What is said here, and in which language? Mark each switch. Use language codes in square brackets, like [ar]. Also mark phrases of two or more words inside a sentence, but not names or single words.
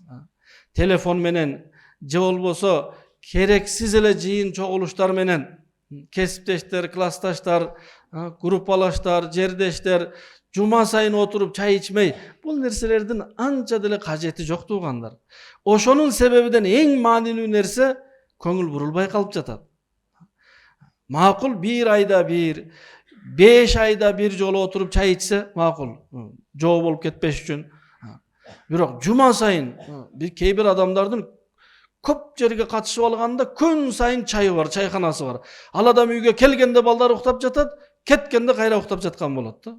[ky] Телефон менен же болбосо керексиз эле жыйын чогулуштар менен кесиптештер, классташтар, Группалаштар, жердештер жума сайын отуруп чай ичмей, бул нерселердин анча деле кажети жок туугандар. Ошонун себебинен эң маанилүү нерсе көңүл бурулбай калып жатат. Макул бир айда бир, 5 айда бир жолу отуруп чай ичсе макул. Жоо болуп кетпеш үчүн. Бирок жума сайын бир кейбир адамдардын көп жерге катышып алганда күн сайын чайы бар, чайханасы бар. Ал адам үйгө келгенде балдар уктап жатат, кеткенде кайра уктап жаткан болот да.